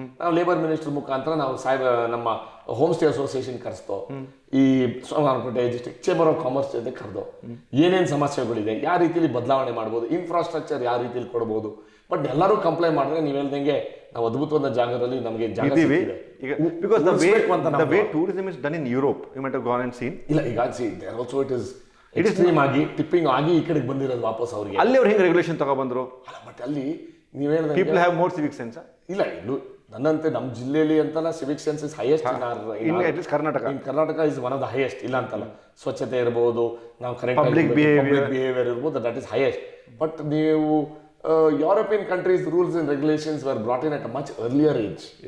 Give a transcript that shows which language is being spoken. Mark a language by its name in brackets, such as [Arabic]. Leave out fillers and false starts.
[Kannada] ನಾವು labour minister ಮುಖಾಂತರ ನಾವು ನಮ್ಮ ಹೋಮ್ ಸ್ಟೇ ಅಸೋಸಿಯೇಷನ್ ಕರೆಸ್ತೋ, ಈ Somwarpet district chamber of commerce ಜೊತೆ ಕರೆದು ಏನೇನು ಸಮಸ್ಯೆಗಳಿದೆ, ಯಾವ ರೀತಿಲಿ ಬದಲಾವಣೆ ಮಾಡ್ಬೋದು, ಇನ್ಫ್ರಾಸ್ಟ್ರಕ್ಚರ್ ಯಾವ ರೀತಿಲಿ ಕೊಡ್ಬೋದು. ಬಟ್ ಎಲ್ಲರೂ ಕಂಪ್ಲೈ ಮಾಡಿದ್ರೆ ನೀವು ಹೇಳ್ದಂಗೆ ನಾವು ಅದ್ಭುತವಾದ ಜಾಗದಲ್ಲಿ ನಮಗೆ ಜಾಗ ಸಿಕ್ಕಿದೆ. [English] Because the way tourism is done in Europe, you might have gone and seen. [Kannada] ಇಲ್ಲ, ಈಗ [English] there also it is [Kannada] extreme ಆಗಿ ಟಿಪ್ಪಿಂಗ್ ಆಗಿ ಈ ಕಡೆಗೆ ಬಂದಿರೋದು ವಾಪಸ್ ಅವ್ರಿಗೆ. ಅಲ್ಲಿ ಅವ್ರು ಹೆಂಗೆ ರೆಗ್ಯುಲೇಷನ್ ತಗೊಬಂದ್ರು? ಬಟ್ ಅಲ್ಲಿ ನೀವು ಹೇಳಿದ್ರೆ [English] People have more civic sense. [Kannada] ಇಲ್ಲ, ಇಲ್ಲೂ ನನ್ನಂತೆ ನಮ್ಮ ಜಿಲ್ಲೆಯಲ್ಲಿ ಅಂತಲ್ಲ, [English] Civic sense is highest in Karnataka is one of the highest. [Kannada] ಇಲ್ಲ ಅಂತಲ್ಲ, ಸ್ವಚ್ಛತೆ ಇರ್ಬೋದು, ನಾವು ಕರೆಕ್ಟ್ [English] public behaviour [Kannada] ಇರ್ಬೋದು, [English] That is highest. But [Kannada] ನೀವು [English] European countries rules and regulations were brought in at a much earlier age.